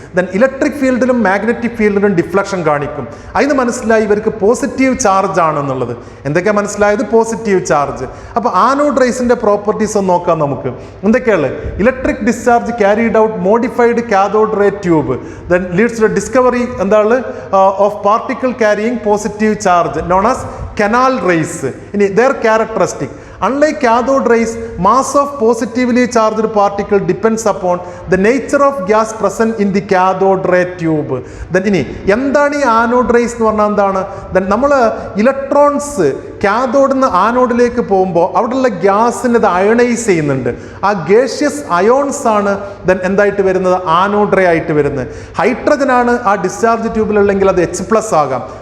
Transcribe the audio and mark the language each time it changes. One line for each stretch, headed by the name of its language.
Malayalam: Then electric ഫീൽഡിലും magnetic ഫീൽഡിലും deflection കാണിക്കും. അതിന് മനസ്സിലായി ഇവർക്ക് പോസിറ്റീവ് ചാർജ് ആണെന്നുള്ളത്. എന്തൊക്കെയാണ് മനസ്സിലായത്? Positive charge. അപ്പോൾ ആനോഡ് റേസിൻ്റെ പ്രോപ്പർട്ടീസ് ഒന്ന് നോക്കാം നമുക്ക്. എന്തൊക്കെയാണ്?
English: Electric discharge carried out modified cathode ray tube then leads to discovery എന്താണ് of particle carrying positive charge known as canal rays. ഇനി their characteristic. Unlike cathode rays, mass of positively charged particle depends upon the nature of gas present in the cathode ray tube.
Malayalam: Then ഇനി എന്താണ് ഈ anode raise എന്ന് പറഞ്ഞാൽ എന്താണ്? Then നമ്മൾ electrons കാഥോഡിൽ നിന്ന് ആനോഡിലേക്ക് പോകുമ്പോൾ അവിടെയുള്ള ഗ്യാസിനെ അത് അയണൈസ് ചെയ്യുന്നുണ്ട്. ആ ഗേഷ്യസ് അയോൺസ് ആണ് ദെൻ എന്തായിട്ട് വരുന്നത്? ആനോഡ് റേ ആയിട്ട് വരുന്നത്. ഹൈഡ്രജൻ ആണ് ആ ഡിസ്ചാർജ് ട്യൂബിലുള്ളെങ്കിൽ അത് H+ ആകാം.